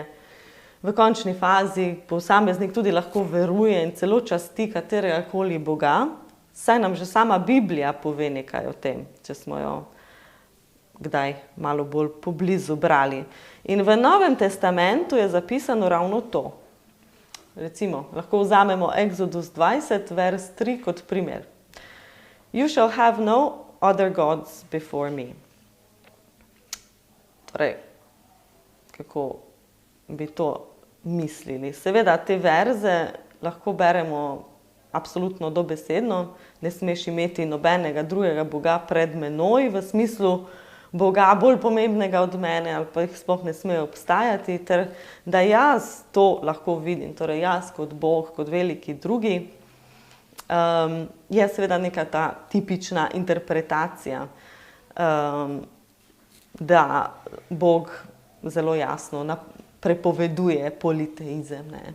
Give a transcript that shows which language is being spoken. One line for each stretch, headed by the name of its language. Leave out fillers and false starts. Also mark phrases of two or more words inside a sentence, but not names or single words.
Slovenian: V končni fazi posameznik tudi lahko veruje in celo časti kateregakoli boga, Saj nam že sama Biblija pove nekaj o tem, če smo jo kdaj malo bolj poblizu brali. In v Novem testamentu je zapisano ravno to. Recimo, lahko vzamemo Exodus 20, vers 3 kot primer.
English: You shall have no other gods before me.
Slovenian: Torej, kako bi to mislili? Seveda, te verze lahko beremo absolutno dobesedno, ne smeš imeti nobenega drugega boga pred menoj, v smislu boga bolj pomembnega od mene, ali pa jih sploh ne smejo obstajati, ter da jaz to lahko vidim, torej jaz kot Bog, kot veliki drugi, je seveda neka ta tipična interpretacija, da Bog zelo jasno prepoveduje politeizem, ne?